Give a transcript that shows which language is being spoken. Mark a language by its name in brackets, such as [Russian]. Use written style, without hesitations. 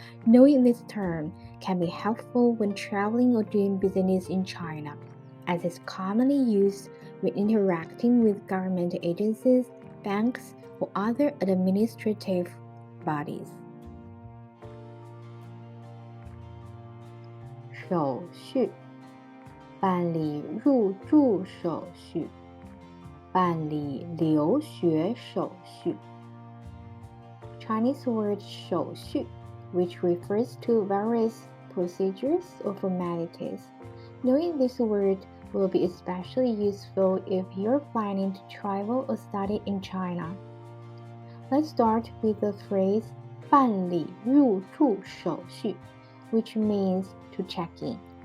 [English] Knowing this term can be helpful when traveling or doing business in China, as it's commonly used when interacting with government agencies, banks, or other administrative bodies. [Chinese] 手续，办理入住手续，办理留学手续。 [English] Chinese word 手续 which refers to various procedures or formalities. Knowing this word will be especially useful if you're planning to travel or study in China. Let's start with the phrase [Chinese] 办理入住手续, [English] which means to check in.